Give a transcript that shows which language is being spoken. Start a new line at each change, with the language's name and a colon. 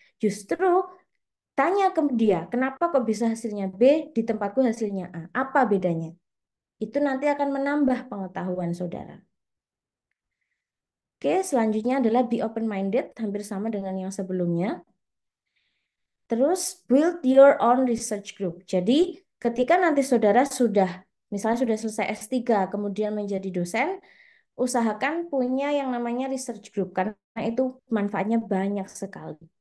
Indonesian: Justru tanya ke dia, kenapa kok bisa hasilnya B, di tempatku hasilnya A? Apa bedanya? Itu nanti akan menambah pengetahuan saudara. Oke, selanjutnya adalah
English: be open-minded,
Indonesian: hampir sama dengan yang sebelumnya.
English: Terus build your own research group.
Indonesian: Jadi ketika nanti saudara sudah, misalnya sudah selesai S3, kemudian menjadi dosen, usahakan punya yang namanya research group, karena itu manfaatnya banyak sekali.